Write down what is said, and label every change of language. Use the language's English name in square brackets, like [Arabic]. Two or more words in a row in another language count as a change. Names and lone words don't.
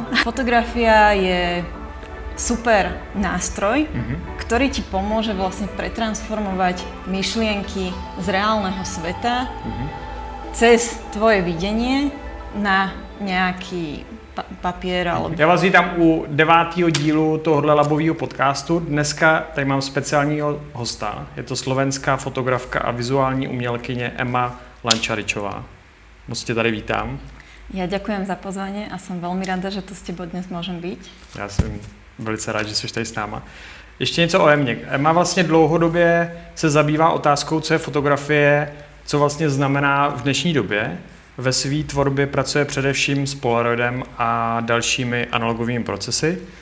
[Slovak] Fotografia je super nástroj, ktorý ti pomôže vlastne pretransformovať myšlienky z reálneho sveta cez tvoje videnie na nejaký papier alebo... [Czech] Já vás vítám u 9. dílu tohohle labového podcastu. Dneska tady mám speciálního hosta. Je to slovenská fotografka a vizuální umělkyně Emma Lančaričová. Moc tě tady vítám. [Slovak] Ja ďakujem za pozvanie a som veľmi rada, že tu s tebou dnes môžem byť. [Czech] Já jsem velice rád, že jsi tady s náma. Ještě něco o Emě. Emma vlastně dlouhodobě se zabývá otázkou, co je fotografie, co vlastně znamená v dnešní době. Ve své tvorbě pracuje především s Polaroidem a dalšími analogovými procesy.